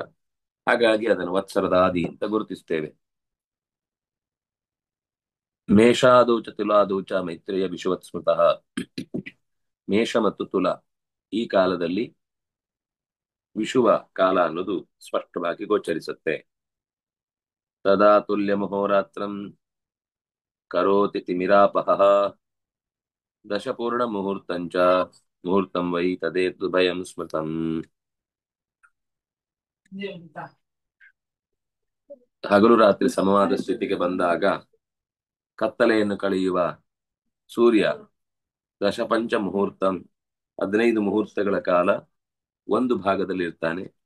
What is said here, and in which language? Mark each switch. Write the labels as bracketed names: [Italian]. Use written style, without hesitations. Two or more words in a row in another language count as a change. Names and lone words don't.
[Kannada] ಹಾಗಾಗಿ ಅದನ್ನು ವತ್ಸರದ ಆದಿ ಅಂತ ಗುರುತಿಸ್ತೇವೆ. [Sanskrit] ಮೇಷಾದೌಚ ತುಲಾದೌಚ ಮೈತ್ರೇಯ ವಿಷುವತ್ ಸ್ಮೃತಃ. [Kannada] ಮೇಷ ಮತ್ತು ತುಲಾ ಈ ಕಾಲದಲ್ಲಿ ವಿಷುವ ಕಾಲ ಅನ್ನೋದು ಸ್ಪಷ್ಟವಾಗಿ ಗೋಚರಿಸುತ್ತೆ. [Sanskrit] ತದಾ ತುಲ್ಯ ಮಹೋರಾತ್ರಂ ಕರೋತಿ ತಿಮಿರಾಪಹ ದಶಪೂರ್ಣ ಮುಹೂರ್ತಂಚ ಮುಹೂರ್ತಂ ವೈ ತದೇತು ಭಯಂ ಸ್ಮೃತಂ. [Kannada] ಹಗಲು ರಾತ್ರಿ ಸಮವಾದ ಸ್ಥಿತಿಗೆ ಬಂದಾಗ ಕತ್ತಲೆಯನ್ನು ಕಳೆಯುವ ಸೂರ್ಯ [Sanskrit] ದಶಪಂಚ ಮುಹೂರ್ತಂ [Kannada] 15 ಮುಹೂರ್ತಗಳ ಕಾಲ ಒಂದು ಭಾಗದಲ್ಲಿ ಇರ್ತಾನೆ.